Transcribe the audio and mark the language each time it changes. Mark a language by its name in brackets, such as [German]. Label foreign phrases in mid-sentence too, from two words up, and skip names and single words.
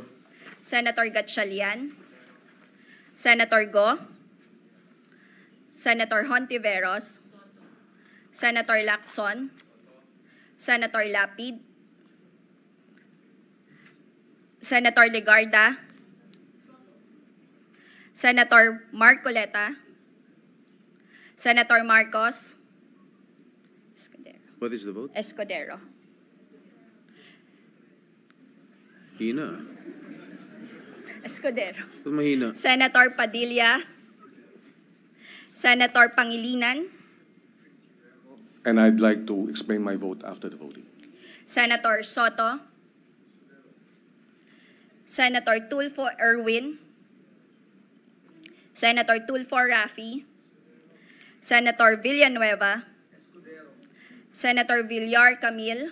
[English] Senator Gatchalian, Senator Go, Senator Hontiveros, Senator Lacson, Senator Lapid, Senator Legarda, Senator Marcoleta, Senator Marcos, What is the vote? Escudero. Ina. Escudero. Mahina. Senator Padilla. Senator Pangilinan. And I'd like to explain my vote after the voting. Senator Soto. Senator Tulfo Erwin. Senator Tulfo Rafi. Senator Villanueva. Senator Villar Camille.